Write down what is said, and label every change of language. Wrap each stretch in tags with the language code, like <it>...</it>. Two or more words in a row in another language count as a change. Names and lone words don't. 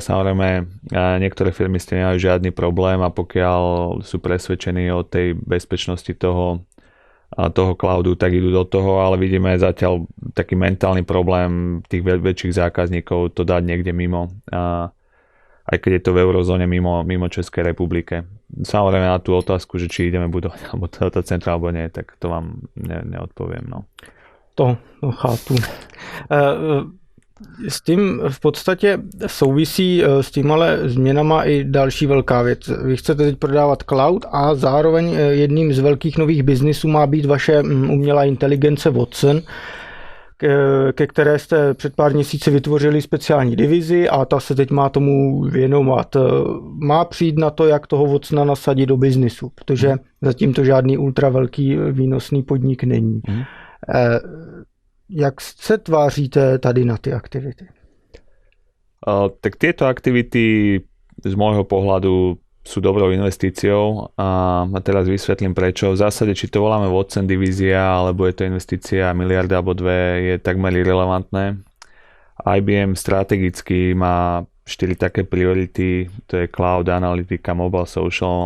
<sk>Samozrejme, niektoré firmy s tým nemajú žiadny problém a pokiaľ sú presvedčení o tej bezpečnosti toho cloudu, tak idú do toho, ale vidíme zatiaľ taký mentálny problém tých väčších zákazníkov to dať niekde mimo. Aj keď je to v eurozóne mimo Českej republike. Samozrejme na tú otázku, že či ideme budovať alebo to centrum alebo nie, tak to vám neodpoviem. No.</sk> <cs>To chápu. S tím v podstatě souvisí s tím ale změnama i další velká věc. Vy chcete teď prodávat cloud a zároveň jedním z velkých nových biznisů má být vaše umělá inteligence Watson, ke které jste před pár měsíci vytvořili speciální divizi a ta se teď má tomu věnovat. Má přijít na to, jak toho Watsona nasadit do biznisu, protože zatím to žádný ultra velký výnosný podnik není. Jak se tváříte tady na ty aktivity?</cs> <sk>Tak tieto aktivity z môjho pohľadu sú dobrou investíciou a teraz vysvetlím prečo. V zásade, či to voláme Watson divízia, alebo je to investícia miliarda alebo dve, je takmer irrelevantné. IBM strategicky má 4 také priority, to je cloud, analytika,</sk> <en>mobile, social.</en>